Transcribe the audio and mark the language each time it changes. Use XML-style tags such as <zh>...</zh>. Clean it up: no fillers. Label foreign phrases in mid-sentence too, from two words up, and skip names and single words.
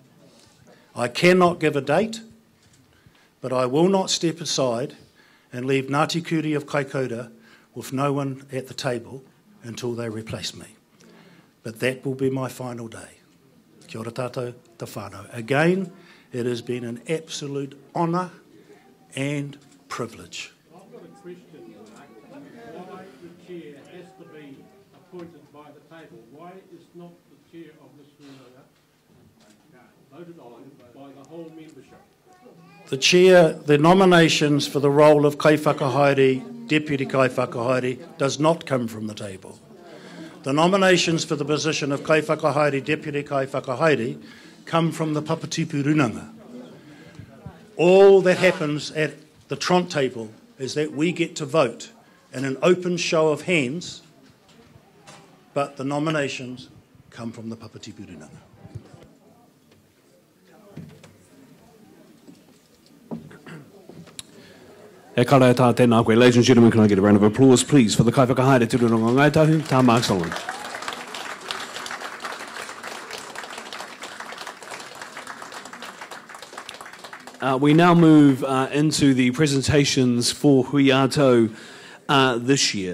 <en>I cannot give a date, but I will not step aside and leave Ngāti Kuri of Kaikoura with no one at the table until they replace me. But that will be my final day.</en> <mi>Kia ora tātou te whānau.</mi> <en>Again, it has been an absolute honour and privilege. I've got a question, Mark. Why the chair has to be appointed by the table? Why is not the chair of this Rūnanga voted on by the whole membership? The chair, the nominations for the role of</en> <mi>kai whakahaere,</mi> <en>deputy</en> <mi>kai whakahaere,</mi> <en>does not come from the table. The nominations for the position of</en> <mi>kai whakahaere,</mi> <en>deputy</en> <mi>kai whakahaere,</mi> <en>come from the Papatipu Rūnanga. All that happens at the Tront table is that we get to vote in an open show of hands, but the nominations come from the Papatipu Rūnanga.</en> <mi>E kara tā tēnā koe.</mi> <en>Ladies and gentlemen, can I get a round of applause, please, for the</en> <mi>kai whakahaere</mi> <en>Te Rūnanga Ngai Tahu, tā Mark Solomon. We now move into the presentations for Hui Atou this year.</en>